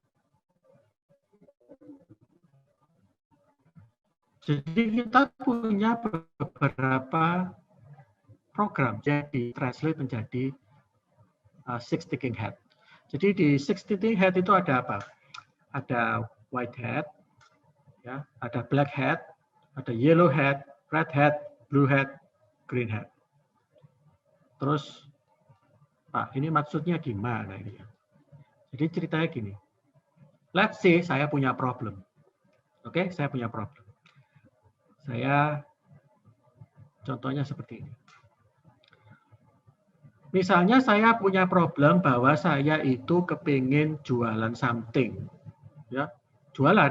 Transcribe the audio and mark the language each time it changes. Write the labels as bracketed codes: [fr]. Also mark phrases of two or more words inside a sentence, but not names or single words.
[id] Jadi kita punya beberapa program jadi translate menjadi [en] six thinking hat. [id] Jadi di [en] six thinking hat [id] itu ada apa? Ada [en] white hat, [id] ya, ada [en] black hat, [id] ada [en] yellow hat, red hat, blue hat, green hat. [id] Terus, Pak, ini maksudnya gimana ini? Jadi ceritanya gini. [en] Let's say [id] saya punya problem. Oke, saya punya problem. Saya contohnya seperti ini. Misalnya saya punya problem bahwa saya itu kepingin jualan something, ya, jualan.